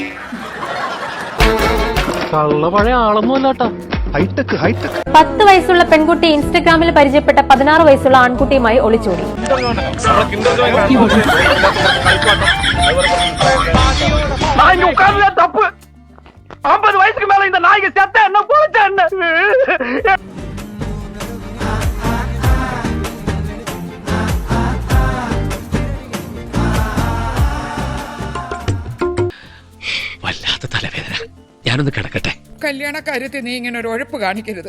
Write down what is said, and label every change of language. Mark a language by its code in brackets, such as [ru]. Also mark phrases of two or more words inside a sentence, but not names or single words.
[ml] പഴയ ആളൊന്നുമല്ലാട്ടാ. 10 വയസ്സുള്ള പെൺകുട്ടി ഇൻസ്റ്റഗ്രാമിൽ പരിചയപ്പെട്ട 16 വയസ്സുള്ള ആൺകുട്ടിയുമായി ഒളിച്ചോടി. തപ്പ്. [ta] 50 வயசுக்கு மேலே இந்த நாய்க்கு செத்த என்ன போச்ச என்ன? [ml] വല്ലാത്ത തലവേദന. ഞാനൊന്ന് കിടക്കട്ടെ. കല്യാണ കാര്യത്തിൽ നീ ഇങ്ങനെ ഒരു ഉഴപ്പ് കാണിക്കരുത്.